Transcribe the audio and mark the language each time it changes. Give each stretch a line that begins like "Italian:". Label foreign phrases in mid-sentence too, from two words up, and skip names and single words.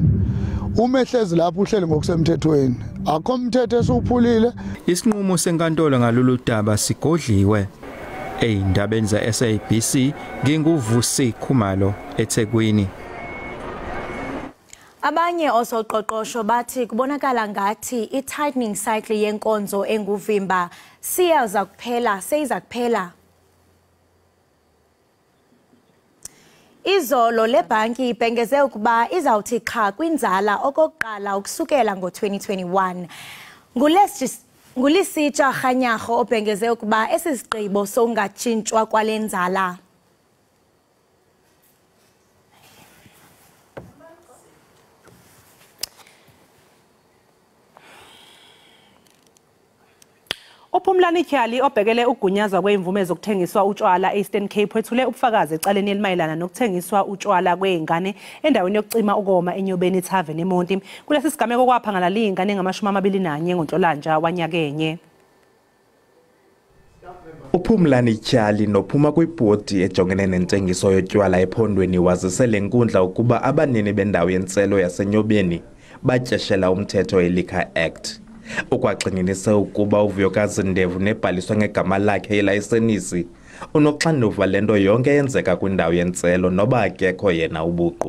Zulu: Uma ehlezi lapho uhleli ngokusemthethweni akho umthetho esuphulile. Isinqumo senkantolo ngalolu daba sigodliwe. Eyindabeni za SABC nginguvusi Khumalo eThekwini. Abanye osoqoqosho bathi kubonakala ngathi i-
English: tightening cycle
Zulu: yenkonzo enguvimba siyaza kuphela.
Xhosa: Izolo lebhanki ibhengeze ukuba izawuthi qha kwinzala okokuqala ukusukela ngo-2021. Ngulisitsha Kganyago obhengeze ukuba esi sigqibo songatshintshwa kwale nzala.
Zulu: Uphumlani Tyali obhekele ugunyazwa kweimvume zokuthengiswa utshwala Eastern Cape wethule ubufakazi ecaleni elimayelana nokuthengiswa utshwala kweingane endaweni yokucima ukoma eNyobeni Tavern eMonti. Kulesi sigameko kwaphangala lingane ngama-21 ngoNhlolanja wanyakenye.
Xhosa: Uphumlani Tyali nophuma kwibhodi ejongene nentengiso yotywala ephondweni wazise lenkundla ukuba abanini bendawo yentselo yaseNyobeni batyeshela umthetho eLiquor Act. Ukwagxininise ukuba uVuyokazi Ndevu nebhaliswa ngegama lakhe yelayisenisi unoxanduva lento yonke yenzeka kwindawo yentselo noba akekho yena ubuqu.